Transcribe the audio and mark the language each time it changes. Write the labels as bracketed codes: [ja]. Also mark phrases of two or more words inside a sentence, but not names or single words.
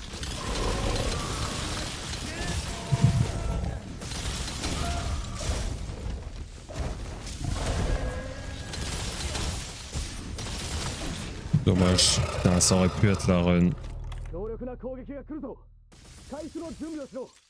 [fr] Dommage. Putain, ça aurait pu être la run. [ja] 強力な攻撃が来るぞ。回復の準備をしろ。